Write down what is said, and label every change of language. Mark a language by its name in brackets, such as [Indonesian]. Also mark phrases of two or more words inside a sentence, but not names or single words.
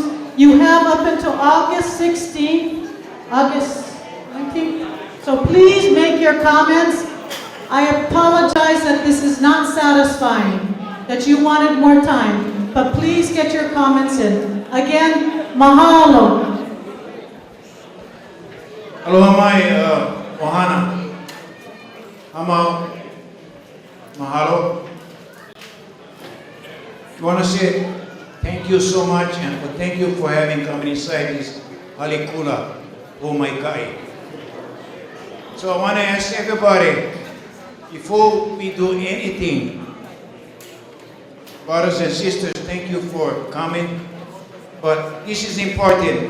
[English] You have up until August 16th, August 19th. So please make your comments. I apologize that this is not satisfying, that you wanted more time, but please get your comments in. Again, mahalo. [Hawaiian] Aloha mai, ohana. Amau. Mahalo. [English] I want to say thank you so much and thank you for having come inside this [Hawaiian] halikula omaikai. [English] So I want to ask everybody, before we do anything, brothers and sisters, thank you for coming, but this is important.